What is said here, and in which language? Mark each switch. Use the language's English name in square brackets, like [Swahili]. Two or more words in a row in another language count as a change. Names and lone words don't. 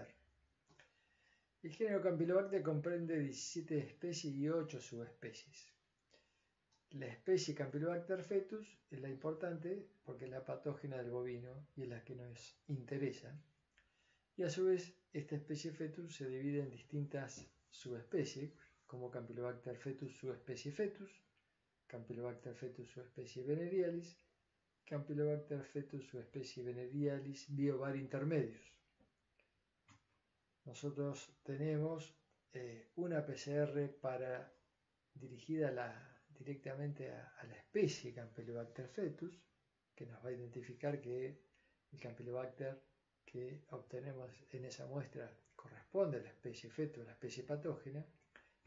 [Spanish] El género Campylobacter comprende 17 especies y 8 subespecies. La especie Campylobacter fetus es la importante porque es la patógena del bovino y es la que nos interesa. Y a su vez, esta especie fetus se divide en distintas subespecies, como Campylobacter fetus subespecie fetus, Campylobacter fetus subespecie venerialis, Campylobacter fetus subespecie venerialis biovar intermedius. Nosotros tenemos una PCR dirigida directamente a la especie Campylobacter fetus, que nos va a identificar que el Campylobacter que obtenemos en esa muestra corresponde a la especie fetus, la especie patógena, y